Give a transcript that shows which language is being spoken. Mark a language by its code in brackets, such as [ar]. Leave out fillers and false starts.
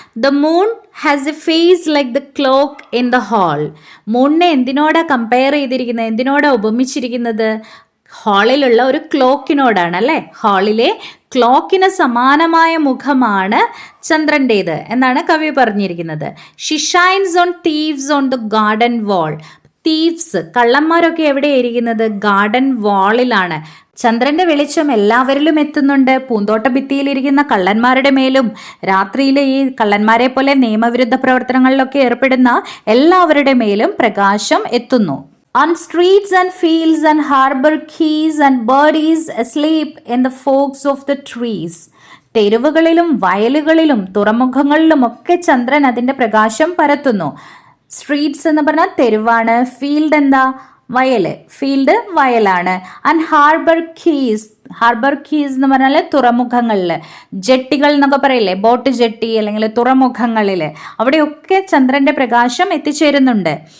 [en] The moon has a face like the clock in the hall. [ml] മൂണിനെ എന്തിനോടാ compare ചെയ്തിരിക്കുന്നത്, എന്തിനോടാ ഉപമിച്ചിരിക്കുന്നത്? ഹാളിലുള്ള ഒരു ക്ലോക്കിനോടാണ് അല്ലേ. ഹാളിലെ ക്ലോക്കിന് സമാനമായ മുഖമാണ് ചന്ദ്രൻ്റേത് എന്നാണ് കവി പറഞ്ഞിരിക്കുന്നത്. [en] She shines on thieves on the garden wall. Thieves, [ml] കള്ളന്മാരൊക്കെ എവിടെയായിരിക്കുന്നത്? Garden വാളിലാണ്. ചന്ദ്രന്റെ വെളിച്ചം എല്ലാവരിലും എത്തുന്നുണ്ട്. പൂന്തോട്ട ഭിത്തിയിലിരിക്കുന്ന കള്ളന്മാരുടെ മേലും രാത്രിയിൽ ഈ കള്ളന്മാരെ പോലെ നിയമവിരുദ്ധ പ്രവർത്തനങ്ങളിലൊക്കെ ഏർപ്പെടുന്ന എല്ലാവരുടെ മേലും പ്രകാശം എത്തുന്നു. [en] On streets and fields and harbor quays and birdies asleep in the forks of the trees. [ml] തെരുവുകളിലും വയലുകളിലും തുറമുഖങ്ങളിലും ഒക്കെ ചന്ദ്രൻ അതിന്റെ പ്രകാശം പരത്തുന്നു. സ്ട്രീറ്റ്സ് എന്ന് പറഞ്ഞാൽ തെരുവാണ്. ഫീൽഡ് എന്താ? വയല്. Field വയലാണ്. And harbour keys, harbour keys എന്ന് പറഞ്ഞാൽ തുറമുഖങ്ങളിൽ, ജെട്ടികൾ എന്നൊക്കെ പറയില്ലേ, ബോട്ട് ജെട്ടി അല്ലെങ്കിൽ തുറമുഖങ്ങളിൽ, അവിടെയൊക്കെ ചന്ദ്രന്റെ പ്രകാശം എത്തിച്ചേരുന്നുണ്ട്.